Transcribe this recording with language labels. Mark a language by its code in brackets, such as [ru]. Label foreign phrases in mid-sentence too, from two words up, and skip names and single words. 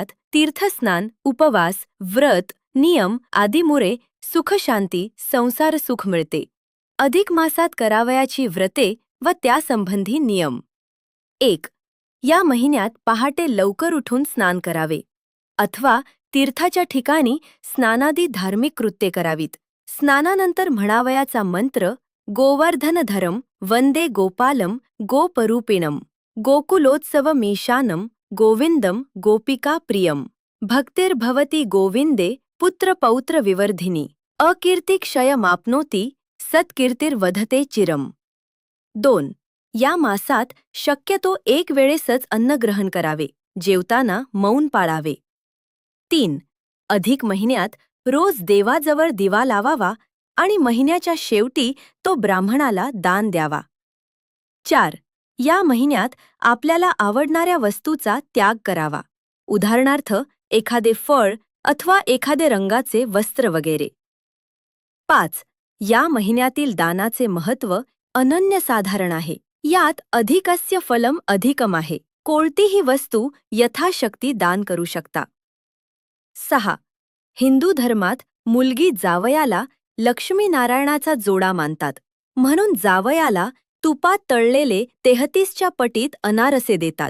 [mr] तीर्थस्नान, उपवास, व्रत, नियम आदीमुळे सुखशांती, संसार सुख मिळते. अधिक मासात करावयाची व्रते व त्यासंबंधी नियम. 1. या महिन्यात पहाटे लवकर उठून स्नान करावे अथवा तीर्थाच्या ठिकाणी स्नानादी धार्मिक कृत्ये करावीत. स्नानानंतर म्हणावयाचा मंत्र [sa] गोवर्धनधरम वंदे गोपालम गोपरूपिणम गोकुलोत्सवमीशानं गोविंदम गोपिका प्रियम भक्तिर्भवती गोविंदे पुत्रपौत्र विवर्धिनी अकीर्तिक्षयमाप्नोति सत्कीर्तिर्वधते चिरम. [mr] 2. या मासात शक्यतो एक वेळेसच अन्न ग्रहण करावे, जेवताना मौन पाळावे. 3. अधिक महिन्यात रोज देवाजवळ दिवा लावावा आणि महिन्याच्या शेवटी तो ब्राह्मणाला दान द्यावा. 4. या महिन्यात आपल्याला आवडणाऱ्या वस्तूचा त्याग करावा, उदाहरणार्थ एखादे फळ अथवा एखादे रंगाचे वस्त्र वगैरे. 5. या महिन्यातील दानाचे महत्त्व अनन्यसाधारण आहे. यात [sa] अधिकस्य फलम अधिकम [mr] आहे. कोणतीही वस्तू यथाशक्ती दान करू शकता. 6. हिंदू धर्मात मुलगी जावयाला लक्ष्मीनारायणाचा जोडा मानतात, म्हणून जावयाला तुपात तळलेले 33च्या पटीत अनारसे देतात.